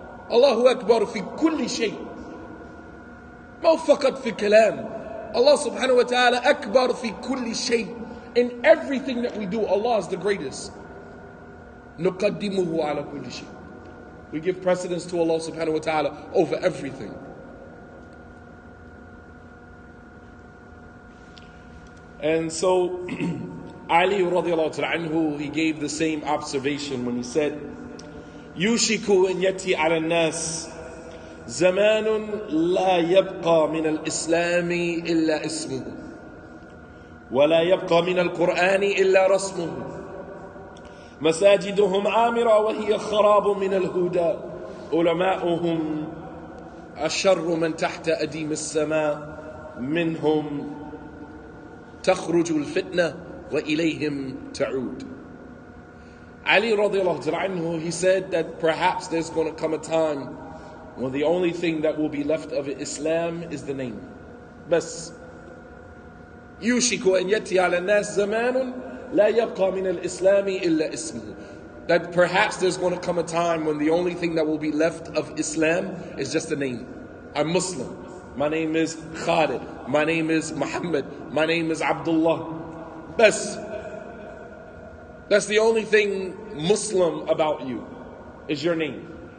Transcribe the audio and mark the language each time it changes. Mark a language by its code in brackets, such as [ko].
[ar] Allahu Akbar fi kulli shay. ما فقط في كلام. Allah subhanahu wa ta'ala Akbar fi kulli shay. [en] In everything that we do, Allah is the greatest. [ar] نقدمه على كل شيء. [en] We give precedence to Allah subhanahu wa ta'ala over everything. And so Ali radiallahu ta'ala anhu, he gave the same observation when he said, [ar] يوشك أن يأتي على الناس زمان لا يبقى من الإسلام إلا اسمه ولا يبقى من القرآن إلا رسمه مساجدهم عامرة وهي خراب من الهدى علماؤهم الشر من تحت أديم السماء منهم تخرج الفتنة وإليهم تعود. [en] Ali radiallahu anhu, he said that perhaps there's going to come a time when the only thing that will be left of Islam is the name. [ar] بس يوشك أن يأتي على الناس زمان لا يبقى من الإسلام إلا اسمه. [en] That perhaps there's going to come a time when the only thing that will be left of Islam is just a name. I'm Muslim. My name is Khalid. My name is Muhammad. My name is Abdullah. That's the only thing Muslim about you is your name.